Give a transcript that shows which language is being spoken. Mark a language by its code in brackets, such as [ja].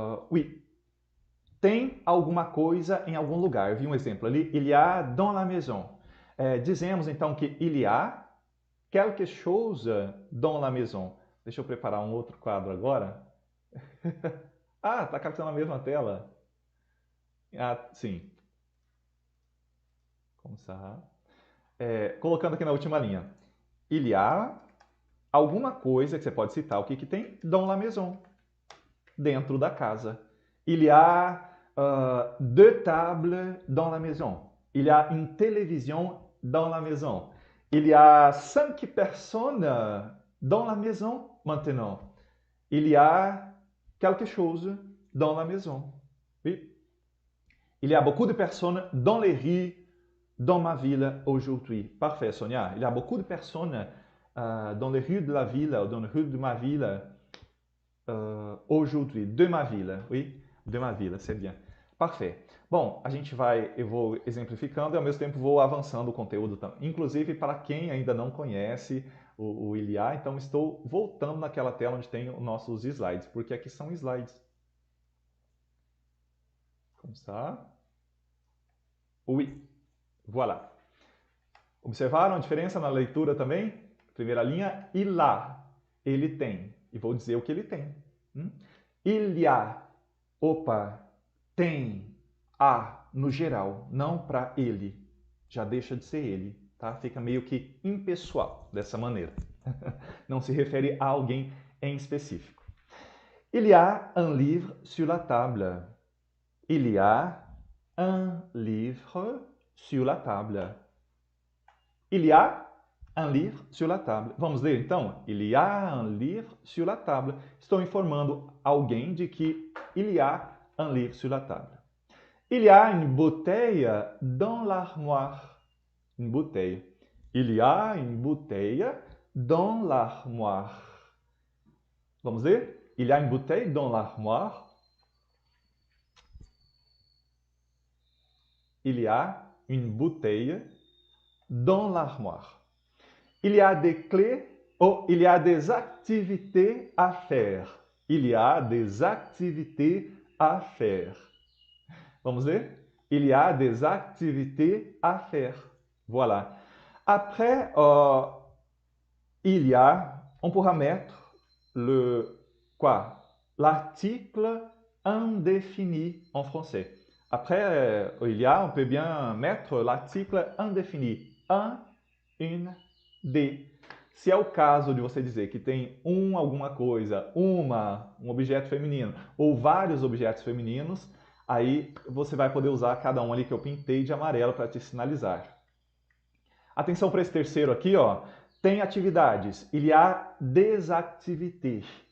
[fr] Oui. [pt] Tem alguma coisa em algum lugar. Eu vi um exemplo ali. [fr] Il y a dans la maison. [pt] Dizemos então que [fr] il y a quelque chose dans la maison. [pt] Deixa eu preparar um outro quadro agora. Ah, está captando a mesma tela. Ah, sim. Como ça? Colocando aqui na última linha. Il y a alguma coisa que você pode citar. O que que tem? [fr] Dans la maison. [pt] Dentro da casa. [fr] Il y a deux tables dans la maison. Il y a une télévision dans la maison. Il y a 5 personnes dans la maison maintenant. Il y a quelque chose dans la maison. Oui. Il y a beaucoup de personnes dans les rues dans ma ville aujourd'hui. Parfait, Sonia. Il y a beaucoup de personnes dans les rues de la ville, ou dans les rues de ma ville aujourd'hui. De ma ville, oui. De ma ville, c'est bien. Parfait. [pt] Bom, eu vou exemplificando e ao mesmo tempo vou avançando o conteúdo, inclusive para quem ainda não conhece o iliá, então estou voltando naquela tela onde tem os nossos slides, porque aqui são slides. Como está? [fr] Oui. Voilà. [pt] Observaram a diferença na leitura também? Primeira linha, ilá, ele tem. E vou dizer o que ele tem. Il y a, opa, tem, a, no geral, não para ele. Já deixa de ser ele, tá? Fica meio que impessoal dessa maneira. Não se refere a alguém em específico. [fr] Il y a un livre sur la table. Il y a un livre sur la table. Il y a un livre sur la table. [pt] Vamos ler então? [fr] Il y a un livre sur la table. [pt] Estou informando alguém de que [fr] il y a un livre sur la table. Il y a une bouteille dans l'armoire. Une bouteille. Il y a une bouteille dans l'armoire. [pt] Vamos ler? [fr] Il y a une bouteille dans l'armoire. Il y a une bouteille dans l'armoire. Il y a des clés ou il y a des activités à faire. Il y a des activités à faire. [pt] Vamos ler? [fr] Il y a des activités à faire. Voilà. Après, il y a, on pourra mettre l'article indéfini en français. Après, il y a, on peut bien mettre l'article indéfini. Un, une, de. [pt] Se é o caso de você dizer que tem alguma coisa, um objeto feminino ou vários objetos femininos, aí você vai poder usar cada um ali que eu pintei de amarelo para te sinalizar. Atenção para esse terceiro aqui, ó. Tem atividades. [fr] Il y a des activités.